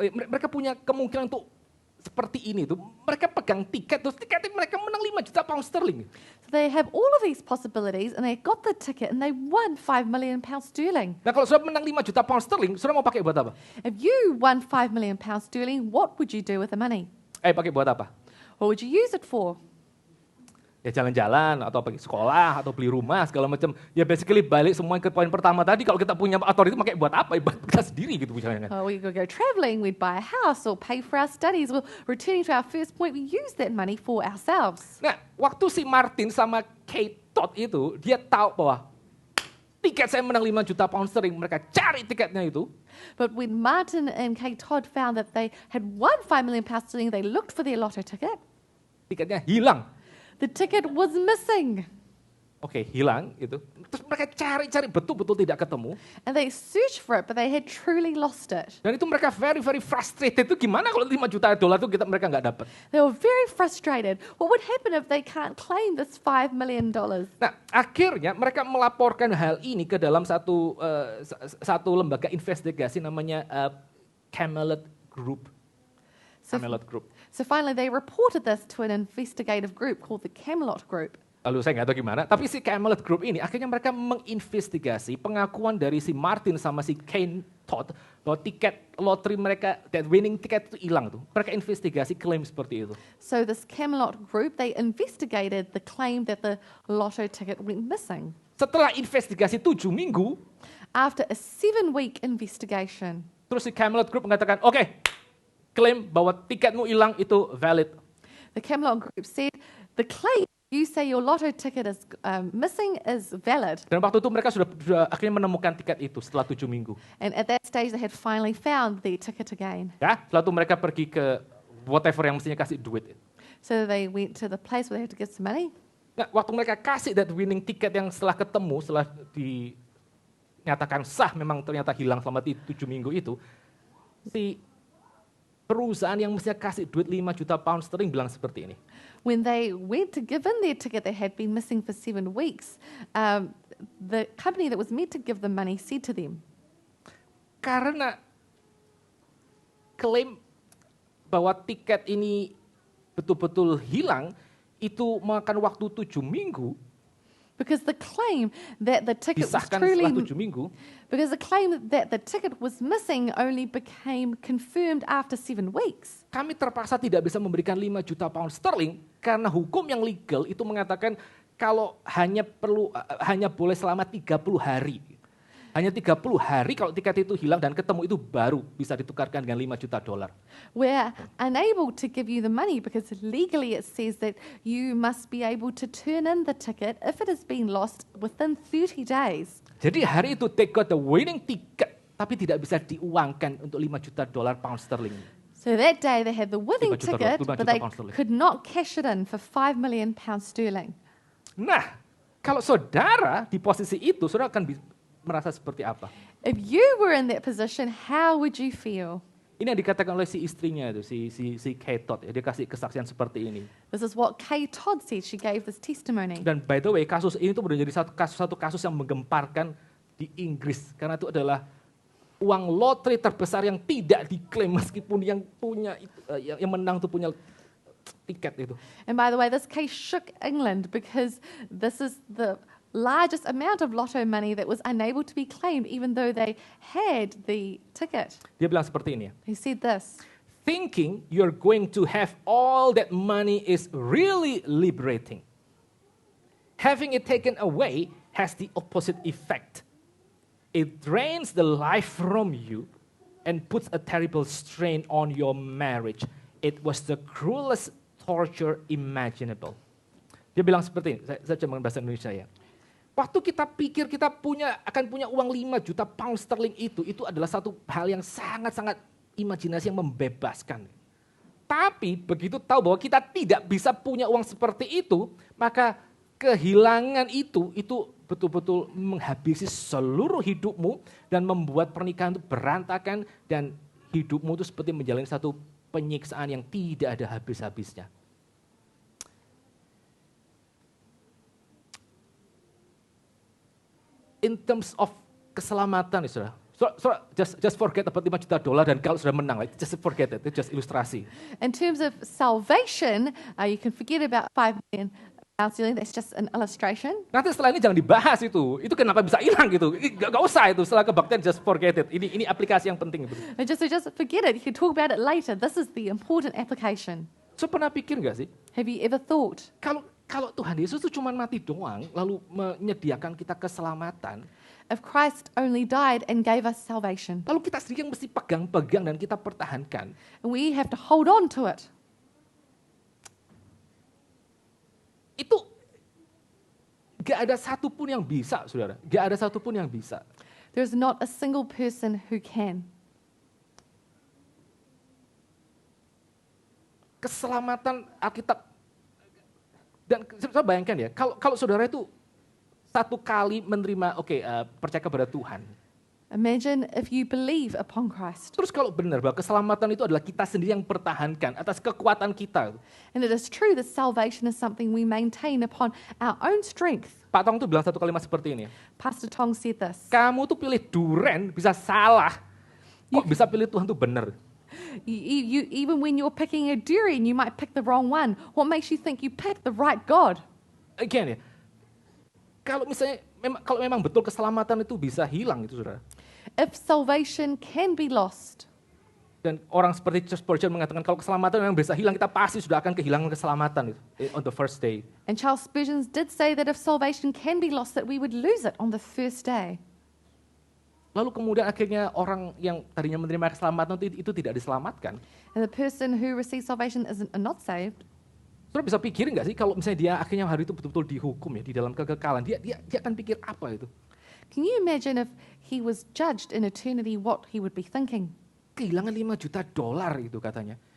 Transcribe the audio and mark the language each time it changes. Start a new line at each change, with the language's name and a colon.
Indonesian: Mereka punya kemungkinan untuk seperti ini tuh. Mereka pegang tiket terus tiketnya mereka menang 5 juta pound sterling.
English: So they have all of these possibilities, and they got the ticket, and they won 5 million pounds sterling.
Indonesian: Nah kalau sudah menang 5 juta pound sterling, sudah mau pakai buat apa?
English: If you won 5 million pounds sterling, what would you do with the money?
Indonesian: Pakai buat apa?
English: What would you use it for?
Indonesian: Ya jalan-jalan atau pergi sekolah atau beli rumah segala macam. Ya basically balik semua ke poin pertama tadi, kalau kita punya otoritas pakai buat apa? Buat kita sendiri gitu misalnya.
English: We could go traveling, we'd buy a house or pay for our studies. Well, returning to our first point, we use that money for ourselves.
Indonesian: Nah, waktu si Martin sama Kate Todd itu, dia tahu bahwa tiket saya menang 5 juta pound sterling, mereka cari tiketnya itu.
English: But when Martin and Kate Todd found that they had won 5 million pounds sterling, they looked for their lotto ticket.
Indonesian: Tiketnya hilang.
English: The ticket was missing.
Indonesian: Oke, hilang itu. Terus mereka cari-cari betul-betul tidak ketemu.
English: And they searched for it, but they had truly lost it.
Indonesian: Dan itu mereka
English: very frustrated.
Indonesian: Itu gimana kalau 5 juta dolar itu mereka nggak dapat?
English: They were very frustrated. What would happen if they can't claim this $5 million?
Indonesian: Nah, akhirnya mereka melaporkan hal ini ke dalam satu lembaga investigasi namanya Camelot Group.
English: So, Camelot Group. so finally, they reported this to an investigative group called the Camelot Group.
Indonesian: Lalu saya nggak tahu gimana, tapi si Camelot Group ini akhirnya mereka menginvestigasi pengakuan dari si Martin sama si Kane Todd bahwa tiket lottery mereka,
English: that winning ticket
Indonesian: itu hilang tuh. Mereka investigasi klaim seperti itu.
English: So this Camelot Group, they investigated the claim that the lotto ticket went missing.
Indonesian: Setelah investigasi 7 minggu,
English: After a 7-week investigation,
Indonesian: terus si Camelot Group mengatakan, oke, klaim bahwa tiketmu hilang itu valid.
English: the Camelot Group said the claim you say your lotto ticket is missing is valid.
Indonesian: Dan waktu itu mereka sudah akhirnya menemukan tiket itu setelah 7 minggu.
English: And at that stage, they had finally found the ticket again.
Indonesian: Ya, setelah itu mereka pergi ke whatever yang mestinya kasih duit.
English: So they went to the place where they had to give some money.
Indonesian: Nah, waktu mereka kasih
English: that winning ticket
Indonesian: yang setelah ketemu, setelah dinyatakan sah memang ternyata hilang selama 7 minggu itu, si perusahaan yang mestinya kasih duit 5 juta pound sterling bilang seperti ini.
English: When they went to give in their ticket that had been missing for 7 weeks, the company that was meant to give them money said to them,
Indonesian: Karena klaim bahwa tiket ini betul-betul hilang, itu makan waktu 7 minggu,
English: because the claim that the ticket was
Indonesian: disahkan
English: truly
Indonesian: setelah 7 minggu,
English: because the claim that the ticket was missing only became confirmed after 7 weeks.
Indonesian: kami terpaksa tidak bisa memberikan 5 juta pound sterling karena hukum yang legal itu mengatakan kalau hanya boleh selama 30 hari. Hanya 30 hari kalau tiket itu hilang dan ketemu itu baru bisa ditukarkan dengan 5 juta dolar.
English: We're unable to give you the money because legally it says that you must be able to turn in the ticket if it has been lost within 30 days.
Indonesian: Jadi hari itu
English: they got the winning ticket
Indonesian: tapi tidak bisa diuangkan untuk 5 juta dolar pound sterling.
English: So that day they had the winning
Indonesian: 5 juta
English: ticket,
Indonesian: dolar, 5
English: but
Indonesian: juta
English: they
Indonesian: pound sterling.
English: could not cash it in for 5 million pounds sterling.
Indonesian: Nah, kalau saudara di posisi itu, saudara akan merasa seperti apa?
English: If you were in that position, how would you feel?
Indonesian: Ini yang dikatakan oleh si istrinya itu, si Kate Todd, ya, dia kasih kesaksian seperti ini.
English: This is what Kay Todd said. She gave this testimony.
Indonesian: Dan
English: by the way,
Indonesian: kasus ini tuh menjadi satu kasus yang menggemparkan di Inggris karena itu adalah uang lotre terbesar yang tidak diklaim meskipun yang punya yang menang tuh punya tiket itu.
English: And by the way, this case shook England because this is the largest amount of lotto money that was unable to be claimed even though they had the ticket.
Indonesian: Dia bilang seperti ini ya.
English: He said this, Thinking you're going to have all that money is really liberating. Having it taken away has the opposite effect. It drains the life from you and puts a terrible strain on your marriage. It was the cruelest torture imaginable.
Indonesian: Dia bilang seperti ini, saya cuma bahasa Indonesia ya. Waktu kita pikir kita akan punya uang 5 juta pound sterling itu adalah satu hal yang sangat-sangat imajinasi yang membebaskan. Tapi begitu tahu bahwa kita tidak bisa punya uang seperti itu, maka kehilangan itu betul-betul menghabisi seluruh hidupmu dan membuat pernikahan itu berantakan dan hidupmu itu seperti menjalani satu penyiksaan yang tidak ada habis-habisnya.
English: In terms of
Indonesian: keselamatan, saudara.
English: So just forget about
Indonesian: $5 juta dan kalau sudah menang,
English: just forget it.
Indonesian: Itu just ilustrasi.
English: in terms of salvation, you can forget about 5 million pounds sterling. That's just an illustration.
Indonesian: Nanti setelah ini jangan dibahas itu. Itu kenapa bisa hilang gitu. Gak usah itu. Setelah kebaktian
English: just forget it.
Indonesian: Ini aplikasi yang penting.
English: And just forget it. You can talk about it later. This is the important application.
Indonesian: So pernah pikir gak sih?
English: Have you ever thought,
Indonesian: Kalau Tuhan Yesus itu cuma mati doang, lalu menyediakan kita keselamatan,
English: if Christ only died and gave us salvation,
Indonesian: lalu kita sendiri yang mesti pegang-pegang dan kita pertahankan,
English: and we have to hold on to it,
Indonesian: itu gak ada satupun yang bisa, saudara. Gak ada satupun yang bisa.
English: there's not a single person who can.
Indonesian: Keselamatan Alkitab, dan saya bayangkan ya, kalau saudara itu satu kali menerima, percaya kepada Tuhan.
English: Imagine if you believe upon Christ.
Indonesian: Terus kalau benar bahwa keselamatan itu adalah kita sendiri yang pertahankan atas kekuatan kita.
English: And it is true that salvation is something we maintain upon our own strength.
Indonesian: Pak Tong tuh bilang satu kalimat seperti ini.
English: Pastor Tong said this.
Indonesian: Kamu tuh pilih duren bisa salah. Kok bisa pilih Tuhan tuh benar?
English: You, even when you're picking a durian, you might pick the wrong one. What makes you think you picked the right God?
Indonesian: Again ya, kalau memang betul keselamatan itu bisa hilang itu, saudara.
English: If salvation can be lost,
Indonesian: Dan orang seperti Charles Spurgeon mengatakan kalau keselamatan memang bisa hilang, kita pasti sudah akan kehilangan keselamatan itu
English: on the first day. and Charles Spurgeon did say that if salvation can be lost, that we would lose it on the first day.
Indonesian: Lalu kemudian akhirnya orang yang tadinya menerima keselamatan itu tidak diselamatkan.
English: And the person who receives salvation is not saved.
Indonesian: Saudara bisa pikir nggak sih kalau misalnya dia akhirnya hari itu betul-betul dihukum ya di dalam kekekalan, dia akan pikir apa itu?
English: Can you imagine if he was judged in eternity, what he would be thinking?
Indonesian: Kehilangan $5 juta itu katanya.